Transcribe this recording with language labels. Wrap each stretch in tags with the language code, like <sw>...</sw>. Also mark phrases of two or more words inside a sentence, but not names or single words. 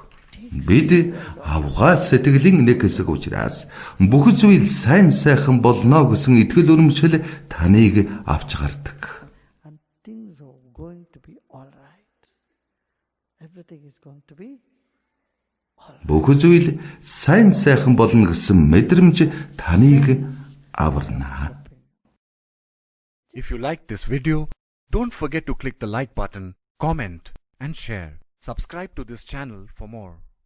<mn>Бид авгаас сэтгэлийн нэг хэсэг учраас бүх зүйл сайн сайхан болно гэсэн итгэл үнэмшил таныг авч гардаг. Бүх зүйл сайн сайхан болно гэсэн мэдрэмж таныг аварна.</mn> <en>If you like this video, don't forget to click the like button, comment and share. Subscribe to this channel for more.</en>